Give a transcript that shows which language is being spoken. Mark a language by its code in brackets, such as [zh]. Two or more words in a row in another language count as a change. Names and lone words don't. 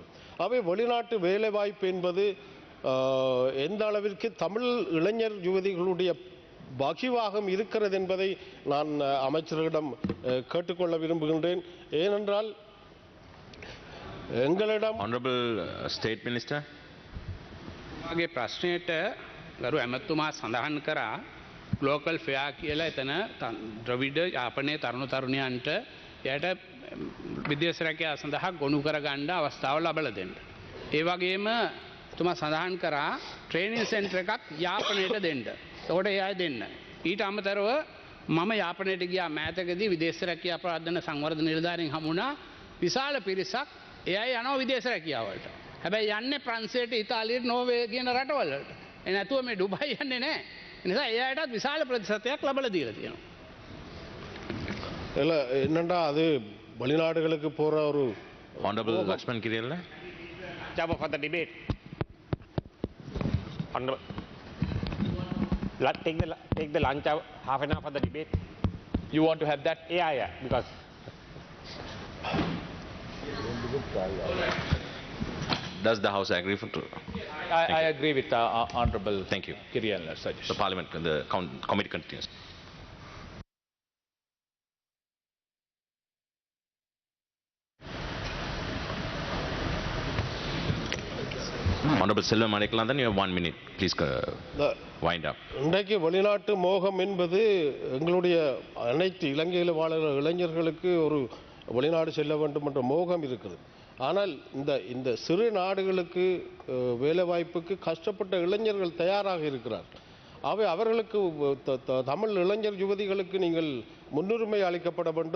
[ta] அவை வெளிநாட்டு வேலைவாய்ப்பு என்பது எந்த அளவிற்கு தமிழ் இளைஞர் யுவதிகளுடைய பகிவாகம் இருக்கிறது என்பதை நான் அமைச்சர்களிடம் கேட்டுக்கொள்ள விரும்புகின்றேன். ஏனென்றால் எங்களிடம் [en] State Minister [si] මගේ ප්‍රශ්නයට ගරු ඇමතුමා සඳහන් කරා ග්ලෝකල් ෆෙයා කියලා එතන ද්‍රවිඩ යාපනයේ තරුණ තරුණයන්ට එයට විදේශ රැකියාව සඳහා ගොනු කරගන්න අවස්ථාව ලබා දෙන්න. ඒ වගේම තුමා සඳහන් කරා [en] training center [si] එකක් යාපනයට දෙන්න. ඒකට ඒ අය දෙන්න. ඊට අමතරව මම යාපනයට ගියා මෑතකදී විදේශ රැකියා ප්‍රාර්ථන සංවර්ධන නිලධාරීන් හමුණා විශාල පිරිසක් ඒ අය යනවා විදේශ රැකියාවලට. හැබැයි යන්නේ ප්‍රංශයට ඉතාලියට නෝර්වේ කියන රටවලට. ඒ නැතුව මේ ඩුබයි යන්නේ නැහැ. ඒ නිසා ඒ අයටත් විශාල ප්‍රතිශතයක් ලබලා දීලා තියෙනවා. [ta] இல்ல என்னண்டா அது வெளிநாடுகளுக்கு போற ஒரு [en] Honorable Lakshman Kiriyalla. Jump for the debate. Take the lunch hour, half an hour for the debate. You want to have that? Yeah, because Does the House agree for? I agree with Honorable Thank you. Kiriyalla's suggestion. The Parliament, the committee continues. Honorable Selva Maniklandan, you have 1 minute. Please wind up. [ta] இன்றைக்கு வெளிநாட்டு மோகம் என்பது எங்களுடைய அனைத்து இலங்கையில் வாழுகிற இளைஞர்களுக்கு ஒரு வெளிநாடு செல்ல வேண்டும் என்ற மோகம் இருக்குது. ஆனால் இந்த சிறு நாடுகளுக்கு வேலைவாய்ப்புக்கு கஷ்டப்பட்ட இளைஞர்கள் தயாராக இருக்கிறார். அவர்களுக்கு தமிழ் இளைஞர் யுவதிகளுக்கு நீங்கள் முன்னுரிமை அளிக்கப்பட வேண்டும்.